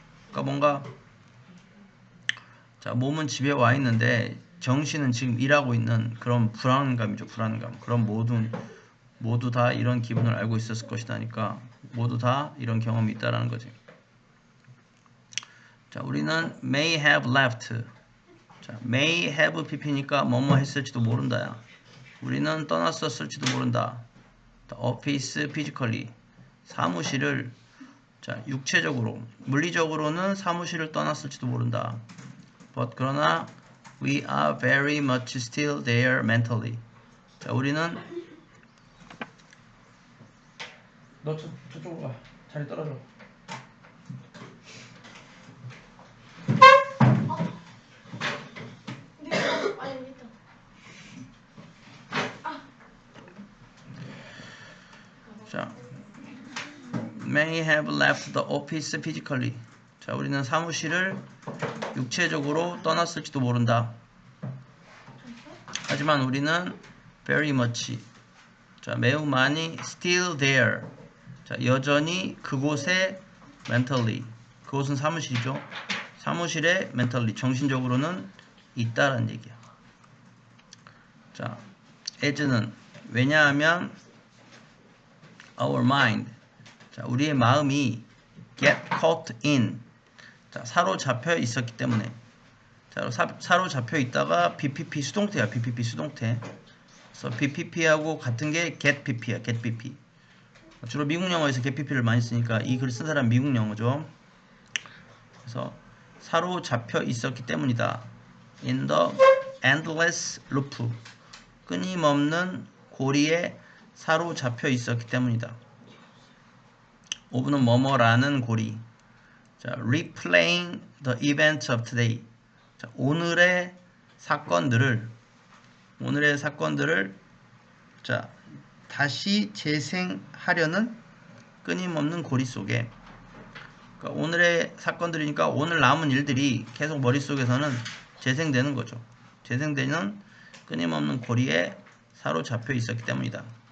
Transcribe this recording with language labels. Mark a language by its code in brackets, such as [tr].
[ko] 그러니까 뭔가 자, 몸은 집에 와 있는데 정신은 지금 일하고 있는 그런 불안감이죠. 불안감. 그럼 모두 다 이런 기분을 알고 있었을 것이다니까 모두 다 이런 경험이 있다라는 거지. 자, 우리는 [en] may have left. [ko] 자, may have pp니까 뭐뭐 했을지도 모른다야. 우리는 떠났었을지도 모른다. [en] The office physically. [ko] 사무실을 자, 육체적으로, 물리적으로는 사무실을 떠났을지도 모른다. [en] But [ko] 그러나 [en] we are very much still there mentally. [ko] 자, 우리는 너 저쪽으로 가. 자리 떨어져. [en] 자, may have left the office physically. [ko] 자, 우리는 사무실을 육체적으로 떠났을지도 모른다. 하지만 우리는 [en] very much. [ko] 자, 매우 많이 [en] still there. [ko] 자, 여전히 그곳에 mentally. 그곳은 사무실이죠. 사무실에 mentally 정신적으로는 있다라는 얘기야. 자, as는 왜냐하면 our mind. 자, 우리의 마음이 [en] get caught in. [ko] 자, 사로잡혀 있었기 때문에. 자, 사로잡혀 있다가 BPP 수동태야. BPP 수동태. 그래서 BPP하고 같은 게 get PP야. get PP. 주로 미국 영어에서 get PP를 많이 쓰니까 이 글 쓴 사람 미국 영어죠. 그래서 사로잡혀 있었기 때문이다. [en] In the endless loop. [ko] 끊임없는 고리에 사로잡혀 있었기 때문이다. of는 뭐뭐라는 고리. [en] 자, replaying the events of today. 자, [ko] 오늘의 사건들을 오늘의 사건들을 자 다시 재생하려는 끊임없는 고리 속에 그러니까 오늘의 사건들이니까 오늘 남은 일들이 계속 머릿속에서는 재생되는 거죠. 재생되는 끊임없는 고리에 사로잡혀 있었기 때문이다.